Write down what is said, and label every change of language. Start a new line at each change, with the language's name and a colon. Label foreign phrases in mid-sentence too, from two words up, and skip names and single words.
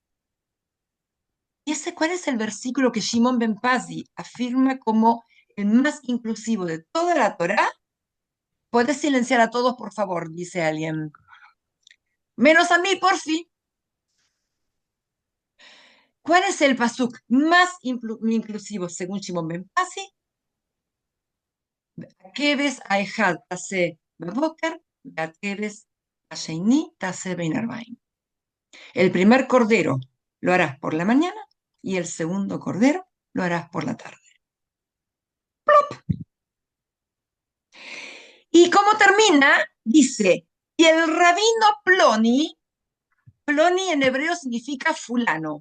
Spanish: ¿Y ese cuál es el versículo que Shimon ben Pazi afirma como el más inclusivo de toda la Torá? ¿Puedes silenciar a todos, por favor? Dice alguien. Menos a mí, por fin. ¿Cuál es el pasuk más inclusivo según Shimon ben Pazi?
Hebrew: הכבש האחד תעשה בבקר, הכבש השני תעשה בין הערבים.
Spanish: El primer cordero lo harás por la mañana y el segundo cordero lo harás por la tarde. ¡Plop! ¿Y cómo termina? Dice, y el rabino Ploni, Ploni en hebreo significa fulano.